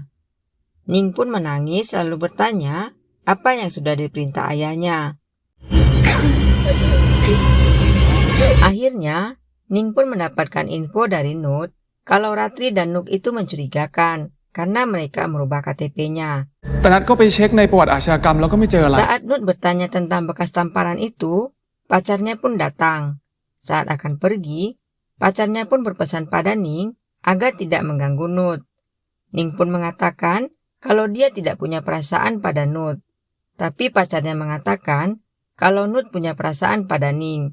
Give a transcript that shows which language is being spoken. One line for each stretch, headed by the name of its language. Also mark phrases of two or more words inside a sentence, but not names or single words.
Indonesian: Ning pun menangis lalu bertanya apa yang sudah diperintah ayahnya. Akhirnya, Ning pun mendapatkan info dari Nut kalau Ratri dan Nuk itu mencurigakan karena mereka merubah KTP-nya.
Thai: แต่นัดก็ไปเช็คในประวัติอาชญากรรมแล้วก็ไม่เจออะไร
Indonesian: Saat Nut bertanya tentang bekas tamparan itu, pacarnya pun datang. Saat akan pergi, pacarnya pun berpesan pada Ning agar tidak mengganggu Nut. Ning pun mengatakan kalau dia tidak punya perasaan pada Nut. Tapi pacarnya mengatakan kalau Nut punya perasaan pada Ning.